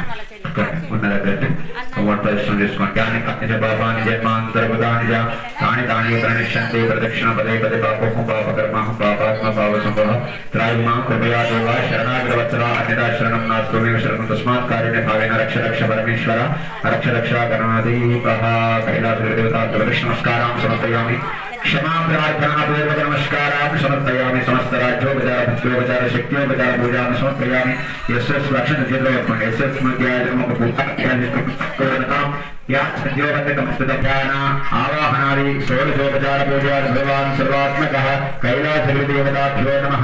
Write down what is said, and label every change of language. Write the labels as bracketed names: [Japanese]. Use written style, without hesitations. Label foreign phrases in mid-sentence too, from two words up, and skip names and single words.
[Telugu] ఉన్న దగ్గర మూడు ప్రదక్షిణలు చేసుకోండి. [Sanskrit] జ్ఞాని కన్య పాపాన్ని జన్మాంతర్గతాని తాని తాని ప్రణిష్యంతి ప్రదక్షిణ పదే పదే పాపం పాపకర్మ పాపాత్మ పాప సంభవ త్రాయిమా కృపయా దేవ శరణాగ్రవత్సర అన్యదా శరణం నాస్త్వమేవ శరణం తస్మాత్ కారుణ్య భావేన రక్ష రక్ష పరమేశ్వర రక్ష రక్ష గణాధీపః. కైలాస దేవతా ప్రదక్షిణ నమస్కారం సమర్పయామి. क्षमा प्रार्थना पूर्वक नमस्कारान् समर्पयामि. समस्त राज्योपचार भक्त्योपचार शक्त्योपचार पूजां समर्पयामि. यस्य लक्षण जिल्लयत्मन् यस्य स्मृत्याजन्मपूर्णतां या सद्योगतमस्तदध्यान आवाहनादि षोडशोपचार पूजा भगवान् सर्वात्मकः कैलासगिरिदेवताभ्यो नमः.